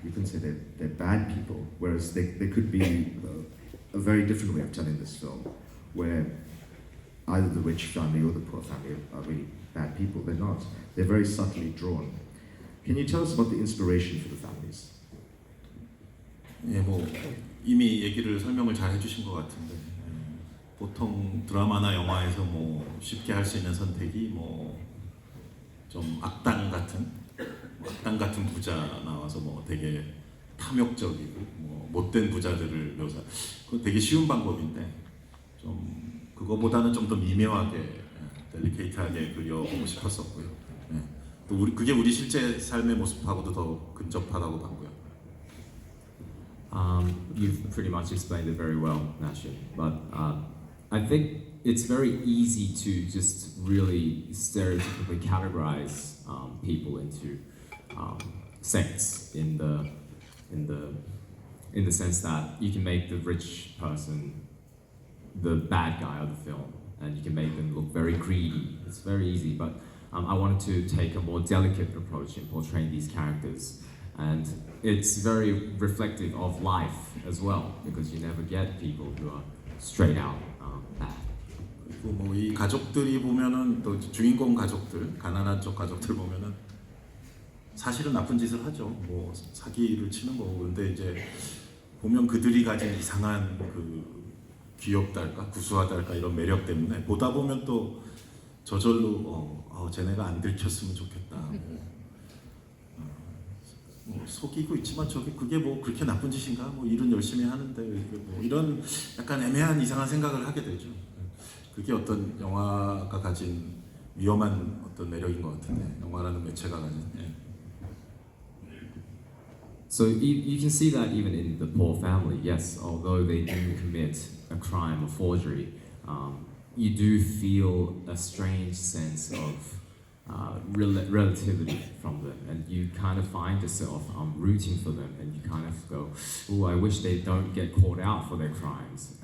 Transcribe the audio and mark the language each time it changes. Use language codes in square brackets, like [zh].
[en] You can say they're bad people, whereas they could be a very different way of telling this film, where either the rich family or the poor family are really bad people. They're not. They're very subtly drawn. Can you tell us about the inspiration for the families? [ko] 예, 뭐 이미 얘기를 설명을 잘 해주신 것 같은데 보통 드라마나 영화에서 뭐 쉽게 할 수 있는 선택이 뭐 좀 악당 같은 부자 나와서 뭐 되게 탐욕적이고 뭐 못된 부자들을 그거 되게 쉬운 방법인데 좀 그거보다는 좀 더 미묘하게 델리케이트하게 그려보고 싶었었고요. 네. 또 그게 우리 실제 삶의 모습하고도 더 근접하다고 봤고요. [en] You've pretty much explained it very well, Nashen. But I think it's very easy to just really stereotypically categorize people into sects in the sense that you can make the rich person the bad guy of the film, and you can make them look very greedy. It's very easy, but I wanted to take a more delicate approach in portraying these characters, and it's very reflective of life as well, because you never get people who are straight out bad. [ko] 그리고 뭐 이 가족들이 보면은 또 주인공 가족들, 가난한 쪽 가족들 보면은 사실은 나쁜 짓을 하죠. 뭐 사기를 치는 거고. 근데 이제 보면 그들이 가진 이상한 그 귀엽달까, 구수하달까 이런 매력 때문에 보다 보면 또 저절로 쟤네가 안 들켰으면 좋겠다. 뭐 속이고 있지만 그게 뭐 그렇게 나쁜 짓인가? 뭐 일은 열심히 하는데 뭐 이런 약간 애매한 이상한 생각을 하게 되죠. 그게 어떤 영화가 가진 위험한 어떤 매력인 것 같은데 영화라는 매체가 가진. 예. [en] So you can see that even in the poor family. Yes, although they do commit a crime of forgery, you do feel a strange sense of relativity from them, and you kind of find yourself rooting for them, and you kind of go, "Oh, I wish they don't get caught out for their crimes."